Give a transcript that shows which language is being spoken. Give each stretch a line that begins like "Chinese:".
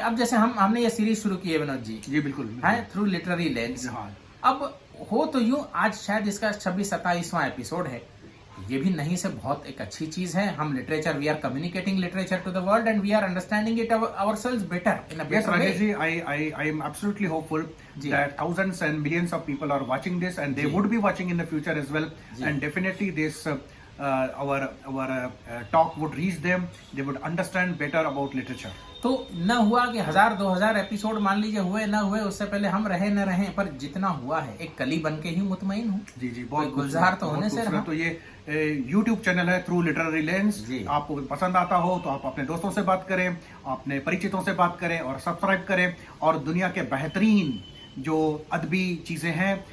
Hindi: अब जैसे हमने ये सीरीज शुरू की है विनोद जी, बिल्कुल है, थ्रू लिटरेरी लेंस। अब हो तो यूं, आज शायद इसका 26-27वां एपिसोड है। ये भी नहीं से बहुत एक अच्छी चीज है। हम literature,
English: We are communicating literature to the world and we are understanding it ourselves better in a better way. Rajesh ji, I am absolutely hopeful that thousands and millions of people are watching this, and they would be watching in the future as well. And definitely this our talk would reach them. They would understand better about literature.
Hindi: तो न हुआ कि 1000-2000 episode मान लीजिए हुए न हुए, उससे पहले हम रहे न रहे, पर जितना हुआ है एक कली बन के ही मुतमईन हूँ। जी बहुत गुलजार तो होने से रहा। तो ये YouTube चैनल है थ्रू लिटरेरी लेंस। आपको पसंद आता हो तो आप अपने दोस्तों से बात करें, अपने परिचितों से बात करें और सब्सक्राइब करें, और दुनिया के बेहतरीन जो अदबी चीजें हैं